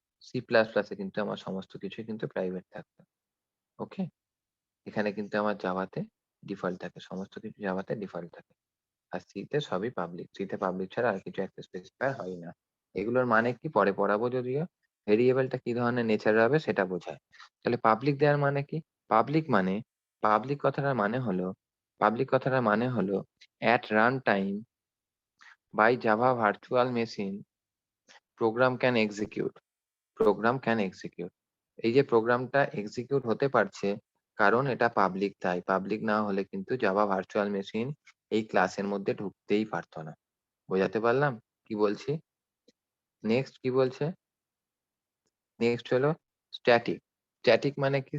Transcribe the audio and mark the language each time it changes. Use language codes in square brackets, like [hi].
[bn] C plus প্লাসে কিন্তু আমার সমস্ত কিছুই কিন্তু প্রাইভেট থাকতো। ওকে, এখানে কিন্তু আমার জাভাতে ডিফল্ট থাকে, সমস্ত কিছু জাভাতে ডিফল্ট থাকে। আর সি তে সবই পাবলিক, সি তে পাবলিক ছাড়া আর কিছু অ্যাক্সেস স্পেসিফায়ার হয় না। এগুলোর মানে কি পরে পড়াবো যদিও। ভেরিয়েবলটা কি ধরনের নেচার হবে সেটা বোঝায়। তাহলে পাবলিক দেওয়ার মানে কি? পাবলিক মানে, পাবলিক কথাটার মানে হলো, [en] Public কথাটার মানে হলো at run time by Java virtual machine program can execute, program can execute। [bn] এই যে প্রোগ্রামটা এক্সিকিউট হতে পারছে কারণ এটা পাবলিক, তাই পাবলিক না হলে কিন্তু জাভা ভার্চুয়াল মেশিন এই ক্লাসের মধ্যে ঢুকতেই পারতো না। বোঝাতে পারলাম কি বলছি? নেক্সট কি বলছে? নেক্সট হলো স্ট্যাটিক। স্ট্যাটিক মানে কি?